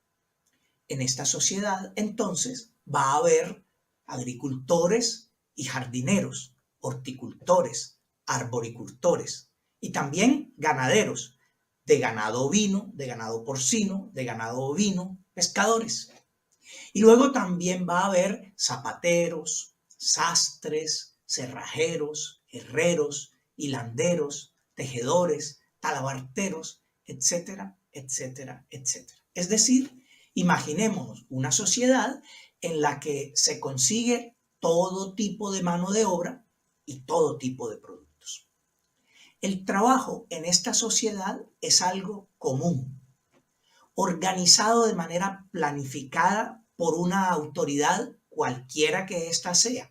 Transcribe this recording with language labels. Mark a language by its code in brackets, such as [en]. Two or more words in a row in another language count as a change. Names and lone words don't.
[es] En esta sociedad, entonces, va a haber agricultores y jardineros, horticultores, arboricultores y también ganaderos, de ganado ovino, de ganado porcino, de ganado ovino, pescadores. Y luego también va a haber zapateros, sastres, cerrajeros, herreros hilanderos, tejedores, talabarteros, etcétera, etcétera, etcétera. Es decir, imaginémonos una sociedad en la que se consigue todo tipo de mano de obra y todo tipo de productos. El trabajo en esta sociedad es algo común, organizado de manera planificada por una autoridad cualquiera que ésta sea.